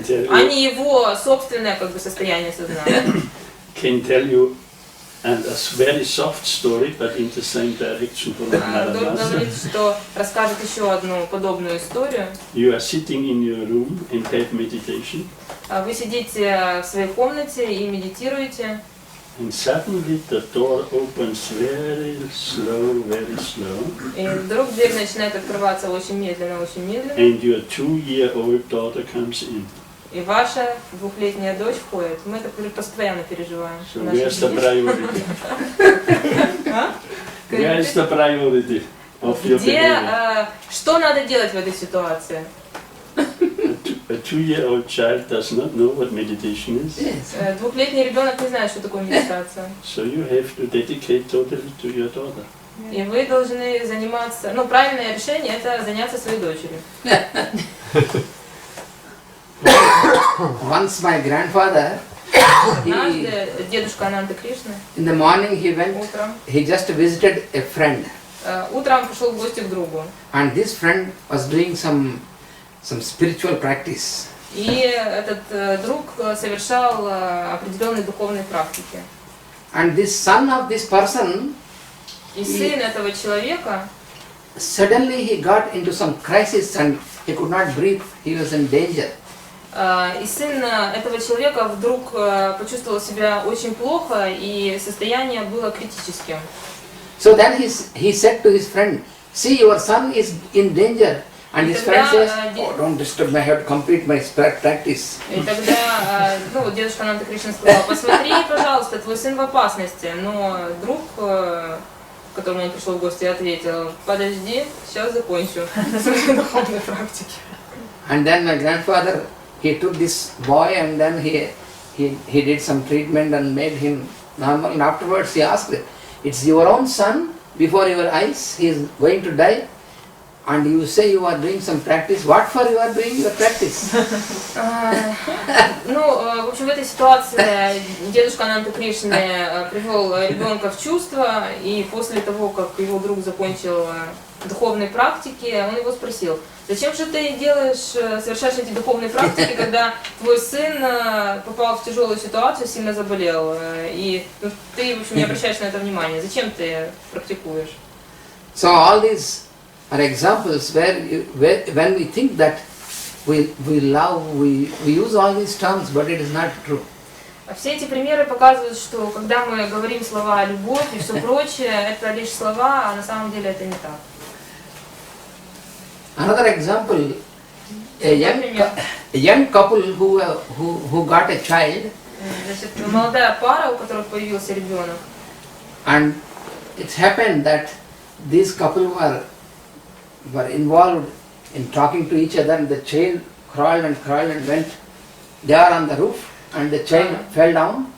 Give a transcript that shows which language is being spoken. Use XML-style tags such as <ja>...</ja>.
<ru>Они его собственное как бы состояние сознания.</ru> <en>Can tell you and a very soft story, but in the same direction from</en> <ru>Дор говорит, что расскажет еще одну подобную историю.</ru> <en>You are sitting in your room and have meditation.</en> <ru>Вы сидите в своей комнате и медитируете.</ru> <en>And suddenly the door opens very slow, very slow.</en> <ru>И вдруг дверь начинает открываться очень медленно, очень медленно.</ru> <en>And your 2-year-old daughter comes in.</en> <ru>И ваша двухлетняя дочь входит. Мы это постоянно переживаем.</ru> <en>So where's the priority? Where is the priority of your behavior?</en> <ru>Что надо делать в этой ситуации?</ru> <en>A 2-year-old child does not know what meditation is.</en> <ru>Двухлетний ребенок не знает, что такое медитация.</ru> <en>So you have to dedicate totally to your daughter.</en> <ru>И вы должны заниматься, ну, правильное решение – это заняться своей дочерью.</ru> <en>Once my grandfather,</en> <ru>дедушка Ананты Кришны,</ru> <en>in the morning he went, he just visited a friend.</en> <ru>Утром пошел в гости к другу.</ru> <en>And this friend was doing some spiritual practice.</en> <ru>И этот друг совершал определенные духовные практики.</ru> <en>And this son of this person,</en> <ru>И сын этого человека,</ru> <en>suddenly he got into some crisis and he could not breathe, he was in danger.</en> <ru>и сын этого человека вдруг почувствовал себя очень плохо, и состояние было критическим.</ru> <en>So then he said to his friend, see, your son is in danger. And his friend says, oh, don't disturb me, I have to complete my practice.</en> <ru>И тогда дедушка Ананта Кришна сказал, посмотри, пожалуйста, твой сын в опасности. Но друг, к которому он пришел в гости, ответил, подожди, сейчас закончу свои духовные практики.</ru> <en>And then my grandfather, he took this boy and then he did some treatment and made him normal. And afterwards he asked, it's your own son before your eyes, he is going to die. And you say you are doing some practice. What for you are doing your practice?</en> <ru>В общем, в этой ситуации дедушка Ананты Кришны привел ребенка в чувство, и после того, как его друг закончил духовные практики, он его спросил, зачем же ты совершаешь эти духовные практики, когда твой сын попал в тяжелую ситуацию, сильно заболел, и ты, в общем, не обращаешь на это внимания. Зачем ты практикуешь?</ru> <en>So all these are examples when we think that we love, we use all these terms, but it is not true.</en> <ru>Все эти примеры показывают, что когда мы говорим слова «любовь» и все прочее, это лишь слова, а на самом деле это не так.</ru> <en>Another example, a young couple who got a child,</en> <ru>Значит, молодая пара, у которых появился ребенок,</ru> <en>and it happened that these couple were involved in talking to each other, and the child crawled and went. They are on the roof and the child fell down.</en>